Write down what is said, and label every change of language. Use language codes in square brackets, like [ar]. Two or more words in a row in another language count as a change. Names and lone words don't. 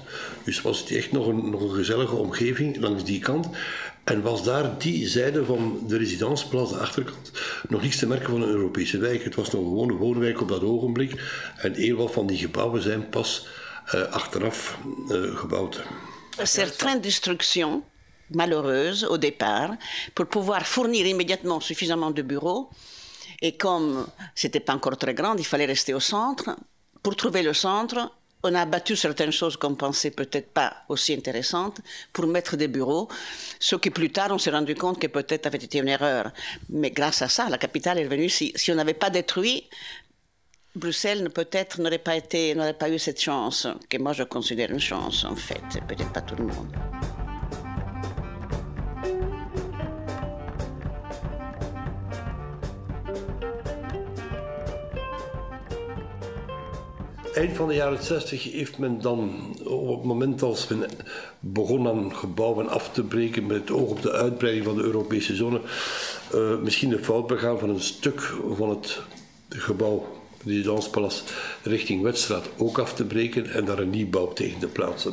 [nl] Dus was het echt nog een gezellige omgeving langs die kant. En was daar die zijde van de Residenceplas, de achterkant, nog niets te merken van een Europese wijk. Het was nog een gewone woonwijk op dat ogenblik. En heel wat van die gebouwen zijn pas achteraf gebouwd. [fr] Certaines destructions malheureuses au départ pour pouvoir fournir immédiatement suffisamment de bureaux. Et comme c'était pas encore très grand, il fallait rester au centre. Pour trouver le centre, on a abattu certaines choses qu'on pensait peut-être pas aussi intéressantes pour mettre des bureaux, ce qui plus tard on s'est rendu compte que peut-être avait été une erreur. Mais grâce à ça, la capitale est revenue. Si on n'avait pas détruit, Bruxelles peut-être n'aurait pas eu cette chance, que moi je considère une chance en fait, peut-être pas tout le monde. [nl] Eind van de jaren 60 heeft men dan, op het moment als men begon aan gebouwen af te breken met het oog op de uitbreiding van de Europese zone, misschien de fout begaan van een stuk van het gebouw, de Residenceplas, richting Wetstraat ook af te breken en daar een nieuwbouw tegen te plaatsen.